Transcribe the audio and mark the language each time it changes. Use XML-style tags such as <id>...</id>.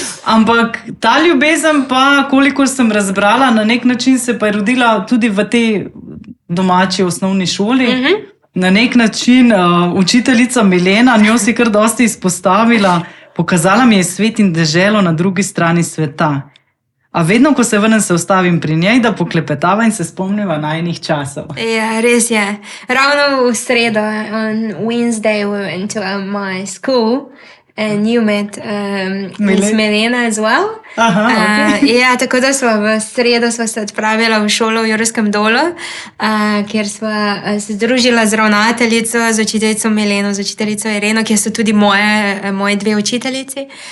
<sl>Ampak ta ljubezen pa, koliko sem razbrala, na nek način se pa je rodila tudi v tej domači osnovni šoli. Na nek način učiteljica Milena, njo si kar dosti izpostavila, pokazala mi je svet in deželo na drugi strani sveta. A vedno, ko se vrnem, se ustavim pri njej, da poklepetava in se spomniva najinih časov. Ja, res je. Ravno v sredo,</sl> <en>on Wednesday, we went to my school and you met Miss Milena as well. Aha,</en> <sl>Ja, tako da smo v sredo sva se odpravila v šolo v Jurskem dolu, kjer sva se združila z ravnateljico, z učiteljico Mileno, z učiteljico Ireno, ki so tudi moji dve učiteljici.</sl>